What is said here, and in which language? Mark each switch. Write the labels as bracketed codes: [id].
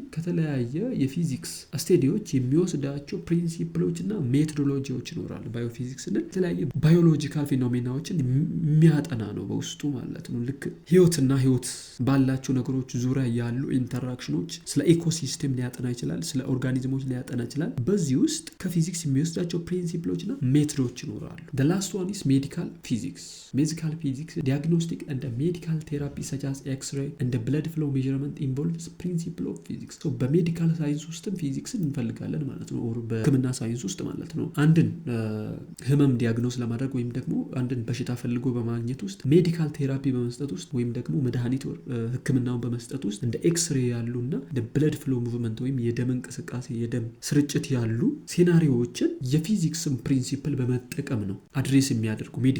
[am] ከተለያየ የፊዚክስ ስቴዲዎች የሚወስዳቸው ፕሪንሲፕሎች እና ሜቶዶሎጂዎች ይኖራሉ። ባዮፊዚክስ እና የተለያየ ባዮሎጂካል ፌኖሜናዎችን የሚያጠና ነው በውስጡ ማለት ነው። ልክ ህይወትና ህይወት ባላቸው ነገሮች ዙሪያ ያሉ ኢንተራክሽኖች፣ ስለ ኢኮሲስተም ሊያጠና ይችላል፣ ስለ ኦርጋኒዝሞች ሊያጠና ይችላል። በዚህ ውስጥ ከፊዚክስ የሚወስዳቸው ፕሪንሲፕሎች እና ሜቶዶች ይኖራሉ። [en] the last one is medical physics. Medical physics diagnostic and medical therapy such as x-ray and blood flow measurement involves principle of physics. [am] በሜዲካል ሳይንስ ውስጥም ፊዚክስን እንፈልጋለን ማለት ነው። ኦር በህክምና ሳይንስ ውስጥ ማለት ነው። አንድን ህመም ዲያግኖስ ለማድረግ ወይም ደግሞ አንድን በሽታ ፈልጎ በማግኘት ውስጥ ሜዲካል ቴራፒ በመስጠት ውስጥ ወይም ደግሞ መድኃኒት ህክምናውን በመስጠት ውስጥ እንደ ኤክስሬ ያሉና እንደ ብለድ ፍሎ ሙቭመንት ወይም የደም እንቅስቃሴ የደም ስርጭት ያሉ ሴናሪዎችን የፊዚክስን ፕሪንሲፕል በመጠቀም ነው አድሬስ የሚያደርጉ